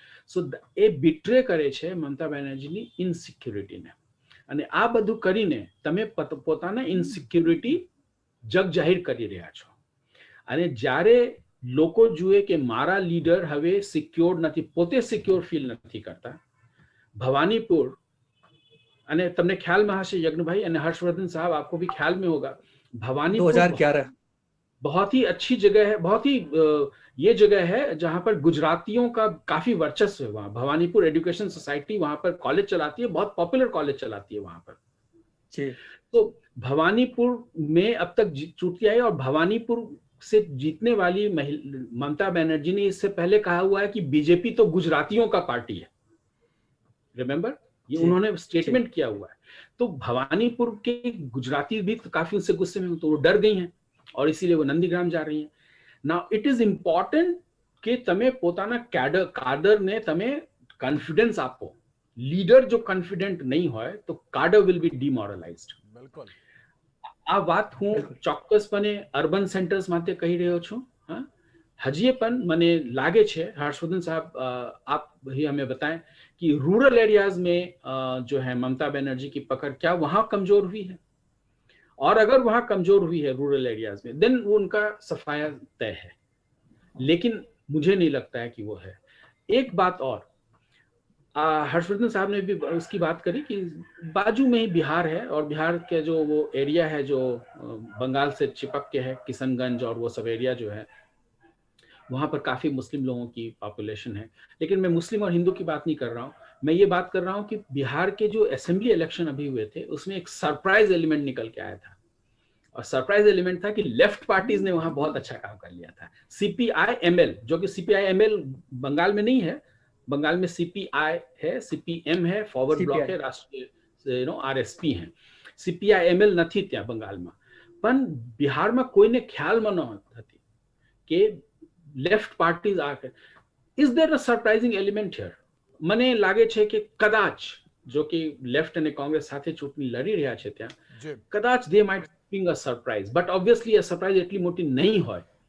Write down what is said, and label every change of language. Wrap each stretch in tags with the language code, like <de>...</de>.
<en>so એ betray</en> <gu>કરે છે મમતા બેનર્જીની ઇનસિક્યુરિટીને, અને આ બધું કરીને તમે પોતાના ઇનસિક્યુરિટી જગ જાહેર કરી રહ્યા છો. અને જ્યારે લોકો જુએ કે મારા લીડર હવે સિક્યોર નથી, પોતે સિક્યોર ફીલ નથી કરતા, ભવાનીપુર, અને તમને ખ્યાલમાં હશે યજ્ઞભાઈ અને હर्षवर्धन</gu> <hi>साहब, आपको भी ख्याल में होगा, भवानीपुर 2011 बहुत ही अच्छी जगह है, बहुत ही ये जगह है जहां पर गुजरातियों का काफी वर्चस्व है. वहां भवानीपुर एजुकेशन सोसाइटी वहां पर कॉलेज चलाती है, बहुत पॉपुलर कॉलेज चलाती है वहां पर. जी. तो भवानीपुर में अब तक चुनती आई, और भवानीपुर से जीतने वाली ममता बनर्जी ने इससे पहले कहा हुआ है कि बीजेपी तो गुजरातियों का पार्टी है, रिमेंबर, ये उन्होंने स्टेटमेंट किया हुआ है. तो भवानीपुर के गुजराती भी तो काफी उनसे गुस्से में, तो वो डर गई हैं और इसीलिए वो नंदीग्राम जा रही हैं.</hi> <en>now it is important</en> <gu>કે તમે પોતાના કાડરને તમે કોન્ફિડન્સ આપો. લીડર જો કોન્ફિડન્ટ નહીં હોય તો</gu> <en>Cadre will be demoralised.</en> <gu>બિલકુલ. આ વાત હું ચોક્કસપણે અર્બન સેન્ટર્સ માટે કહી રહ્યો છું. હજી પણ મને લાગે છે,</gu> <hi>हर्षवर्धन साहब आप ही हमें बताएं कि रूरल एरियाज में जो है ममता बनर्जी की पकड़ क्या वहां कमजोर हुई है, और अगर वहां कमजोर हुई है रूरल एरियाज में, देन वो उनका सफाया तय है. लेकिन मुझे नहीं लगता है कि वो है. एक बात और, हर्षवर्धन साहब ने भी उसकी बात करी कि बाजू में ही बिहार है, और बिहार के जो वो एरिया है जो बंगाल से चिपक के है, किशनगंज और वो सब एरिया जो है, वहां पर काफी मुस्लिम लोगों की पॉपुलेशन है. लेकिन मैं मुस्लिम और हिंदू की बात नहीं कर रहा हूँ, मैं ये बात कर रहा हूँ कि बिहार के जो असेंबली इलेक्शन अभी हुए थे उसमें एक सरप्राइज एलिमेंट निकल के आया था, और सरप्राइज एलिमेंट था कि लेफ्ट पार्टीज ने वहां बहुत अच्छा काम कर लिया था. CPI-ML, जो कि CPI-ML बंगाल में नहीं है, बंगाल में CPI है, CPM है, फॉरवर्ड ब्लॉक है, राष्ट्रीय RSP है.</hi> <gu>CPI-ML નથી ત્યાં બંગાળમાં, પણ બિહારમાં કોઈને ખ્યાલમાં ન હતી કે લેફ્ટ પાર્ટીઝ આ.</gu> <en>Is there a surprising element here?</en> <gu>મને લાગે છે કે કદાચ જો કે લેફ્ટ અને કોંગ્રેસ સાથે ચૂંટણી લડી રહ્યા છે ત્યાં, કદાચ</gu> <en>they might bring a surprise, but obviously</en> <gu>આ સરપ્રાઇઝ એટલી મોટી નહીં હોય.</gu>